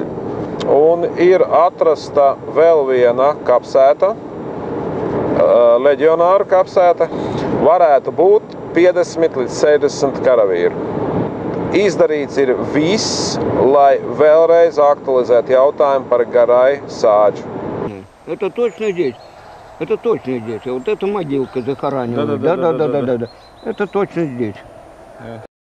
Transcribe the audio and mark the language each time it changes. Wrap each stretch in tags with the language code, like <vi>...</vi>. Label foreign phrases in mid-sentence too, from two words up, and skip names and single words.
<lv>Un ir atrasta vēl viena kapsēta, leģionāru kapsēta, varētu būt 50 līdz 60 karavīru. Izdarīts ir viss, lai vēlreiz aktualizētu jautājumu par Garai Sāģu.</lv> <ru>Это точно здесь. Это точно здесь. Вот эта могилка захоранена. Да. Это точно здесь.</ru>